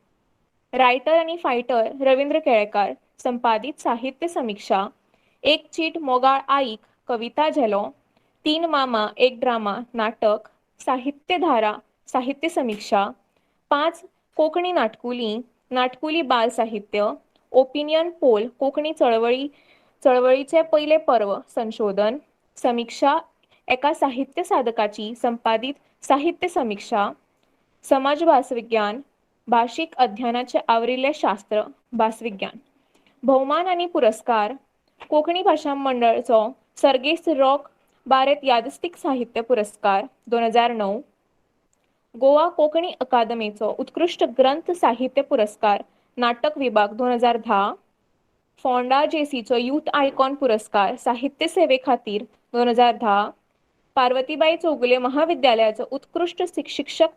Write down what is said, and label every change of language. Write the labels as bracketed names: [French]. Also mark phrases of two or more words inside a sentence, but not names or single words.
[Konkani] रायटर आणि फायटर रवींद्र केळेकर, संपादित साहित्य समीक्षा, एक चीट मोगाळ आईक, कविता झेलो, 3 मामा एक ड्रामा नाटक, साहित्यधारा साहित्य समीक्षा, 5 कोंकणी नाटकुली बाल साहित्य, [English] opinion poll [Konkani] कोंकणी चळवळीचे पहिले पर्व संशोधन समीक्षा, एका साहित्य साधकाची संपादित साहित्य समीक्षा, समाज भासविज्ञान, भाषिक अध्ययनाचे आवरिल्ले शास्त्र भासविज्ञान, भौमान आणि पुरस्कार, कोंकणी भाषा मंडळाचो सर्गेस्त रॉक बारेत यादस्तीक साहित्य पुरस्कार 2009, गोवा कोंकणी अकादमीचो उत्कृष्ट ग्रंथ साहित्य पुरस्कार नाटक विभाग 2010, फोंडा जेसीचो [English] youth icon [Konkani] पुरस्कार साहित्य सेवे खातीर 2010, पार्वतीबाई चौगुले महाविद्यालयाचो उत्कृष्ट शिक्षक